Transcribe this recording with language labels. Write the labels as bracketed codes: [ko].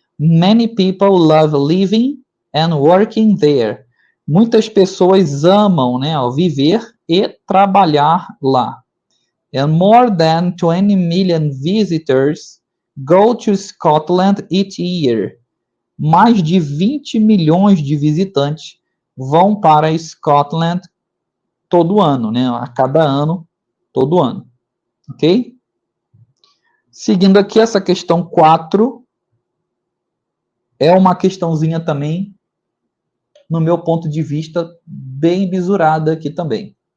[en] Many people love living and working there. [pt] Muitas pessoas amam, né, viver e trabalhar lá. [en] And more than 20 million visitors go to Scotland each year. [pt] Mais de 20 milhões de visitantes vão para Scotland todo ano, né? A cada ano, todo ano. Ok? Seguindo aqui, essa questão 4 é uma questãozinha também, no meu ponto de vista, bem bisurada aqui também.